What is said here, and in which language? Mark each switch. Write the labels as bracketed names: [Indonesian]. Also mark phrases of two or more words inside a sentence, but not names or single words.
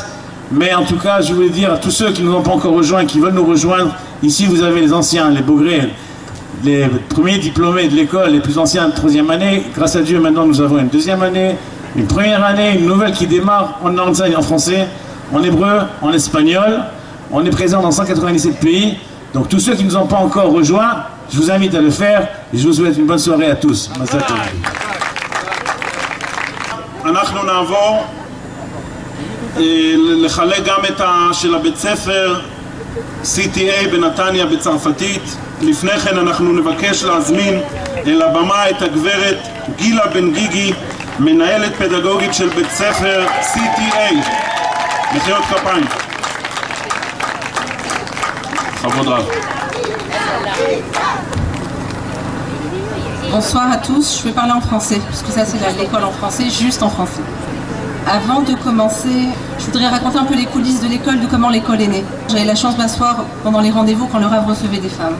[French] Mais en tout cas, je voulais dire à tous ceux qui ne nous ont pas encore rejoints, qui veulent nous rejoindre, ici vous avez les anciens, les Bogrés, les premiers diplômés de l'école, les plus anciens de 3e année. Grâce à Dieu, maintenant nous avons une 2e année, une 1re année, une nouvelle qui démarre. On enseigne en français, en hébreu, en espagnol. On est présent dans 197 pays. Donc tous ceux qui ne nous ont pas encore rejoints, je vous invite à le faire et je vous souhaite une bonne soirée à tous. [Hebrew] אנחנו נעבור לחלק גם את של הבית ספר CTA בנתניה בצרפתית. לפני כן אנחנו נבקש להזמין אל הבמה את הגברת גילה בן גיגי, מנהלת פדגוגית של בית ספר CTA. מחיאות כפיים. בכבוד רב. [French] Bonsoir à tous, je vais parler en français, puisque ça c'est l'école en français, juste en français. Avant de commencer, je voudrais raconter un peu les coulisses de l'école, de comment l'école est née. J'avais la chance de m'asseoir pendant les rendez-vous quand le Rav recevait des femmes.